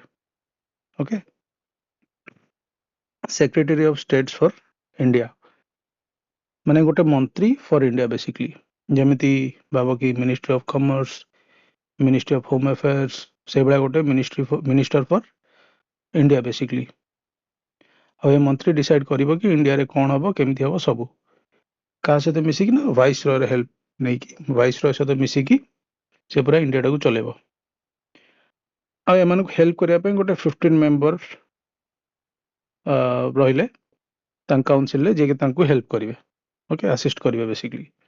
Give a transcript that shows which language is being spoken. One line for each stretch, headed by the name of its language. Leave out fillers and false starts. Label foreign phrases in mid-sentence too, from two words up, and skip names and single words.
English: OK, secretary of states for India,
Odia: ମାନେ ଗୋଟେ ମନ୍ତ୍ରୀ
English: for India basically,
Odia: ଯେମିତି ବାବା କି
English: ministry of commerce, ministry of home affairs,
Odia: ସେ ବଡ଼ ଗୋଟେ
English: minister for India basically.
Odia: ଆଉ ଏ ମନ୍ତ୍ରୀ ଡିସାଇଡ୍ କରିବ କି ଇଣ୍ଡିଆରେ କ'ଣ ହବ କେମିତି ହବ ସବୁ କାହା ସହିତ ମିଶିକି ନା ଭାଇସରୟର ହେଲ୍ପ ନେଇକି ଭାଇସରୟ ସହିତ ମିଶିକି ସେ ପୁରା ଇଣ୍ଡିଆଟାକୁ ଚଲେଇବ। ଆଉ ଏମାନଙ୍କୁ ହେଲ୍ପ କରିବା ପାଇଁ ଗୋଟେ 15 ମେମ୍ବର ରହିଲେ ତାଙ୍କ କାଉନସିଲରେ ଯିଏକି ତାଙ୍କୁ ହେଲ୍ପ କରିବେ, ଓକେ, ଆସିଷ୍ଟ କରିବେ ବେସିକଲି।